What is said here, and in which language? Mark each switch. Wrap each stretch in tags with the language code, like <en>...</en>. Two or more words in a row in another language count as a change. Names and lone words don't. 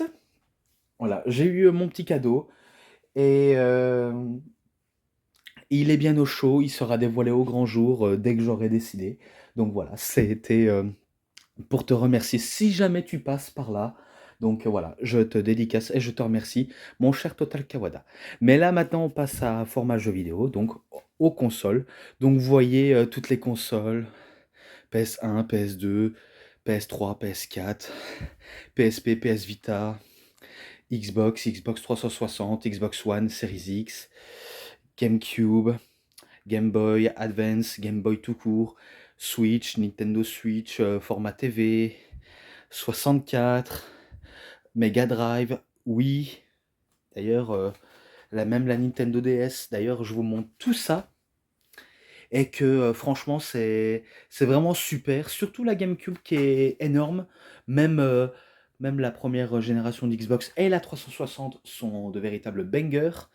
<fr>Voilà, j'ai eu mon petit cadeau et il est bien au chaud, il sera dévoilé au grand jour dès que j'aurai décidé. Donc voilà, c'était pour te remercier si jamais tu passes par là. Donc voilà, je te dédicace et je te remercie, mon cher Total Kawada. Mais là maintenant, on passe à format jeu vidéo, donc aux consoles. Donc vous voyez toutes les consoles, PS1, PS2, PS3, PS4, PSP, PS Vita, Xbox, Xbox 360, Xbox One, Series X, GameCube, Game Boy Advance, Game Boy tout court, Switch, Nintendo Switch, format TV, 64, Mega Drive, Wii, d'ailleurs, même la Nintendo DS, d'ailleurs, je vous montre tout ça, et que franchement, c'est vraiment super, surtout la GameCube qui est énorme, même, même la première génération d'Xbox et la 360 sont de véritables bangers.</fr>